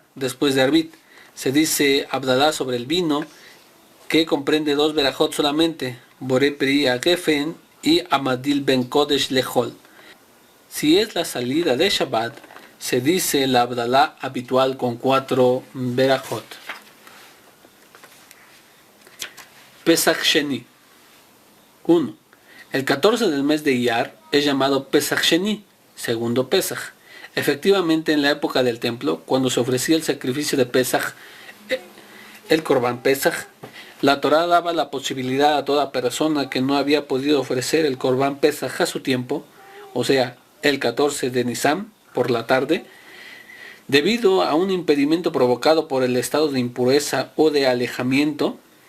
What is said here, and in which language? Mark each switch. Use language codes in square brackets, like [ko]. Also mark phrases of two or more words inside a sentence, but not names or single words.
[es] Después de arbit se dice Abdalá sobre el vino, que comprende 2 verajot solamente, [he] בורא פרי הגפן [es] y [he] המבדיל בין קדש לחול. [es] Si es la salida de Shabbat, se dice la Abdalá habitual con 4 verajot. Pesach Sheni. 1. El 14 del mes de Iyar es llamado Pesach Sheni, segundo Pesach. Efectivamente, en la época del templo, cuando se ofrecía el sacrificio de Pesach, el [he] קרבן פסח, [es] la Torá daba la posibilidad a toda persona que no había podido ofrecer el [he] קרבן פסח [es] a su tiempo, o sea, el 14 de Nisan, por la tarde, debido a un impedimento provocado por el estado de impureza o de alejamiento,